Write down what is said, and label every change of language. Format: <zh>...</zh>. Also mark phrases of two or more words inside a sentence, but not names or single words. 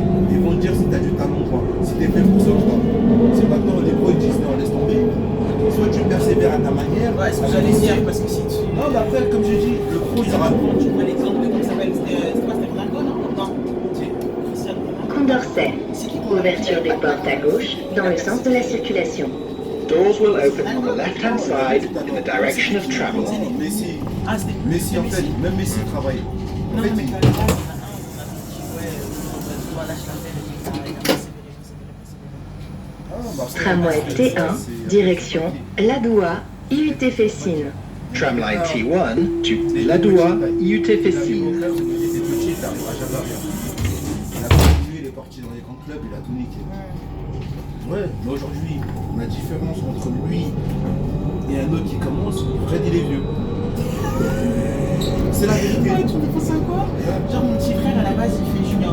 <fr>Ils vont te dire si t'as du talent ou pas, si t'es fait pour ça ou pas. Si maintenant les pros ils disent non, laisse tomber. Soit tu persévères à ta manière. Ouais, c'est ce que j'allais dire, parce que si tu. Non, mais après, comme j'ai dit, le pro il sera bon. Tu vois l'exemple de comment ça s'appelle? C'était quoi? C'était Ronaldo, non? Non. Cristiano Ronaldo. Condorcet. Ouverture des portes à gauche dans le sens de la circulation.</fr> <en>Doors will open on the left-hand side in the direction of travel.</en> <fr>Messi, Ah, c'était. Messi en fait, même Messi travaille. En Non, fait, mais il- t'as le gars, il y en a un, on a dit, ouais, toi, lâche la tête, il a persévéré. Ah, bah, après, Tramway T1, direction Ladoua, IUT Fessines.</fr> <en>Tramline T1 to Ladoua, IUT</en> <fr>il a vu mon Fessines. frère, il était petit, il n'arrivera jamais à rien. Il a continué, il est parti dans les grands clubs, il a tout niqué. Ouais, mais aujourd'hui, la différence entre lui et un autre qui commence, Fred il est vieux. C'est la vérité. Ouais, tu me penses à quoi? Genre, mon petit frère, à la base, il fait junior.</fr>